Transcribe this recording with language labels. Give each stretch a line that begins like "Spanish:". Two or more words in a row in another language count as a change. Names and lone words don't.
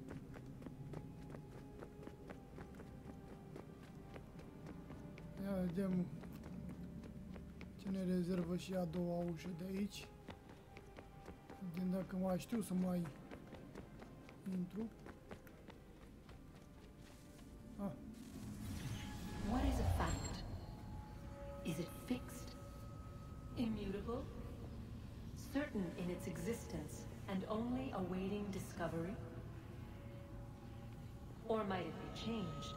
Romanian: Ia vedem ce ne rezervă și a doua ușă de aici. Vedem dacă mai știu să mai intru.
English: What is a fact? Is it fixed? Immutable? Certain in its existence and only awaiting discovery? Or might it be changed?